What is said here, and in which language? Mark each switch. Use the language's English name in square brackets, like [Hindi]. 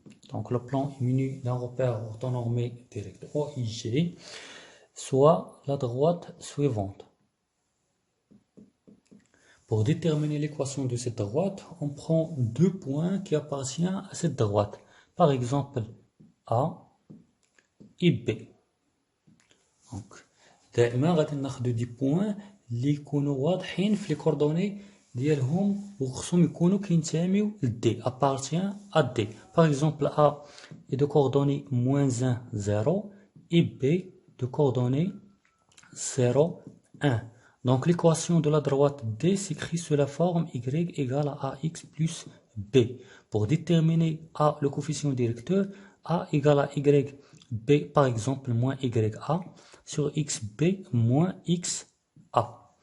[French] Donc le plan est muni d'un repère orthonormé direct OIG, soit la droite suivante. Pour déterminer l'équation de cette droite, on prend deux points qui appartiennent à cette droite. Par exemple, A et B. [Arabic] Donc, دائما غادي ناخذ دي بوين اللي يكونوا واضحين في لي كوردوني ديالهم وخصهم يكونوا كينتميو لدي [French] appartient à D. Par exemple, A est de coordonnées -1, 0 et B de coordonnées 0, 1. Donc l'équation de la droite D s'écrit sous la forme Y égale à AX plus B. Pour déterminer A, le coefficient directeur, A égale à Y, B par exemple moins YA sur XB moins XA.